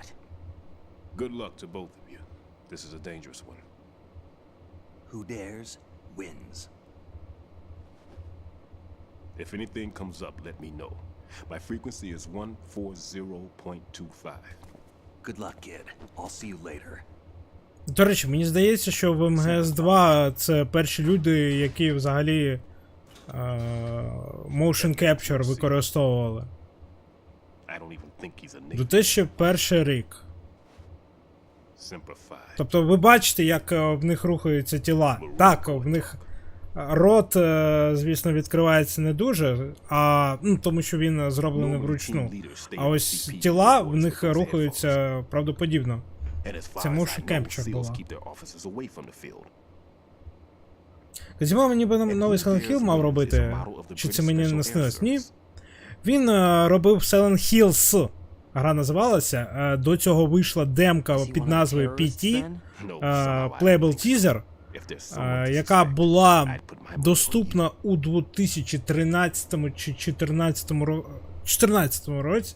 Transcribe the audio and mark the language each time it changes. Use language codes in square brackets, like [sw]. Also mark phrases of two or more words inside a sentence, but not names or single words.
[en] Good luck to both of you. This is a dangerous one. Who dares, wins. If anything comes up, let me know. My frequency is 140.25. Good luck, kid. I'll see you later. [uk] До речі, мені здається, що в МГС-2 це перші люди, які взагалі [en] motion capture [uk] використовували. 2001 рік. Тобто ви бачите, як в них рухаються тіла. Так, в них рот, звісно, відкривається не дуже, тому що він зроблений вручну. А ось тіла в них рухаються правдоподібно. Це [en] motion capture [uk] була. Кодзіма мені новий Silent Hill мав робити, чи це мені не снилось? Ні. Він робив Silent Hills. Гра називалася. До цього вийшла демка під назвою PT, Playable Teaser, яка була доступна у 2013 чи 2014 році.